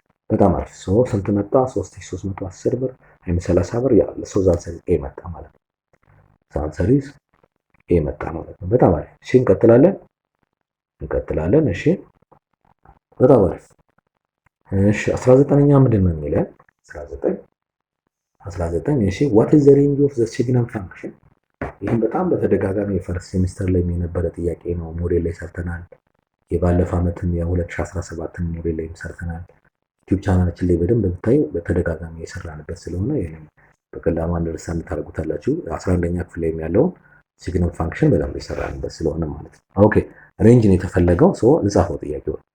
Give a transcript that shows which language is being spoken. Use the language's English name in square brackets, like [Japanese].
[Amharic] በጣም አሪፍ። ስንት መጣ? 3310 ብር ወይም 30 ብር ያለ ዛንሰሪ ኤ መጣ ማለት ነው። ዛንሰሪ ኤ መጣ ማለት ነው። በጣም አሪፍ። እሺ እንቀጥላለን። እሺ በጣም አሪፍ። እሺ 19ኛ ምንድን ነው የሚለን? [English] 19 እሺ what is the range of the signum function? [Amharic] ይህም በጣም በተደጋጋሚ የፈርስት ሴሚስተር ላይ የነበረ ጥያቄ ነው። ሞዴል ላይ ሰርተናል። የባለፈው ዓመትም የ2017 ሞዴል ላይ ሰርተናል። ዩቲዩብ ቻናላችን ላይ በደንብ ብታዩ በተደጋጋሚ የሰራንበት ስለሆነ ይሄንን በቀላሉ አንደርስታንድ ታደርጉታላችሁ። 11ኛ ክፍል ላይ ያለው ሲግነም ፋንክሽን በደንብ የሰራንበት ስለሆነ ማለት ነው። ኦኬ ሬንጅ ነው የተፈለገው። ልጻፈው ጥያቄው።